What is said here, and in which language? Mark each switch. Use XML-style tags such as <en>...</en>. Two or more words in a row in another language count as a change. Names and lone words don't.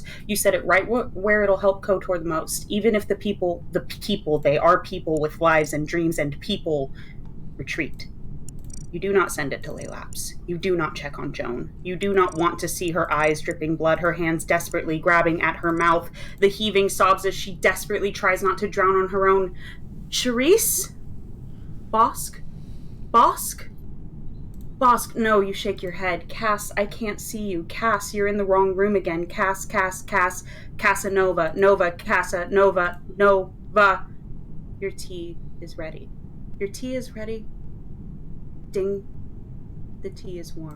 <en>You set it right where it'll help KOTOR the most, even if the people, they are people with lives and dreams, and people retreat. You do not send it to Laelapse. You do not check on Joan. You do not want to see her eyes dripping blood, her hands desperately grabbing at her mouth, the heaving sobs as she desperately tries not to drown on her own. Charisse? Bossk? Bossk? Bossk, no, you shake your head. Cass, I can't see you. Cass, you're in the wrong room again. Cass, Casanova. Nova, Casanova, Nova. Your tea is ready. Your tea is ready? Ding. The tea is warm.</en>